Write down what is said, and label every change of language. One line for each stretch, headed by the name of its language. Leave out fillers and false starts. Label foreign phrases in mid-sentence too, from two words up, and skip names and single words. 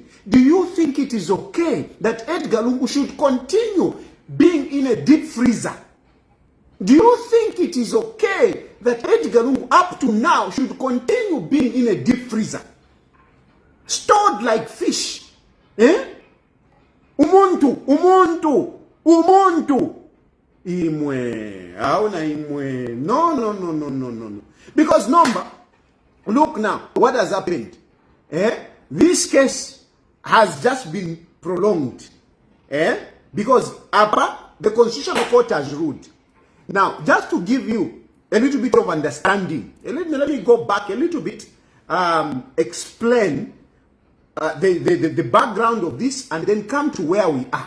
English: Do you think it is okay that Edgar Lungu should continue being in a deep freezer? Do you think it is okay that Edgar Lungu up to now should continue being in a deep freezer? Stored like fish. Eh?
Bemba: Umuntu. Imwe. Auna imwe. No.
English: Because look now, what has happened? This case has just been prolonged. Because the Constitutional Court has ruled. Now, just to give you a little bit of understanding, let me go back a little bit, explain the background of this, and then come to where we are.